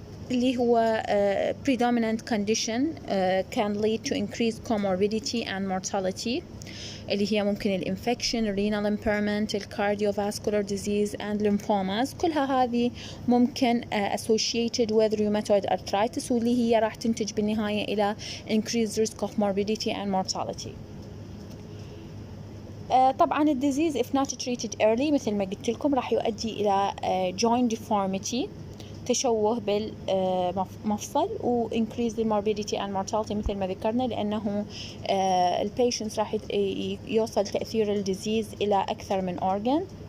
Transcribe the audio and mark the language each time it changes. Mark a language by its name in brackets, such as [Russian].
[English] اللي هو predominant condition can lead to increased comorbidity and mortality، اللي هي ممكن الانفكشن، renal impairment، cardiovascular disease and lymphomas. [Arabic] كلها هذه ممكن associated with rheumatoid arthritis، واللي هي راح تنتج بالنهاية إلى [English] increased risk of morbidity and mortality. [Arabic] طبعا الديزيز if not treated early مثل ما قلت لكم راح يؤدي إلى joint deformity، تشوه بالمفصل، و [English] increase the morbidity and mortality [Arabic] مثل ما ذكرنا، لأنه البيشنتس راح يوصل تأثير الديزيز إلى أكثر من organ.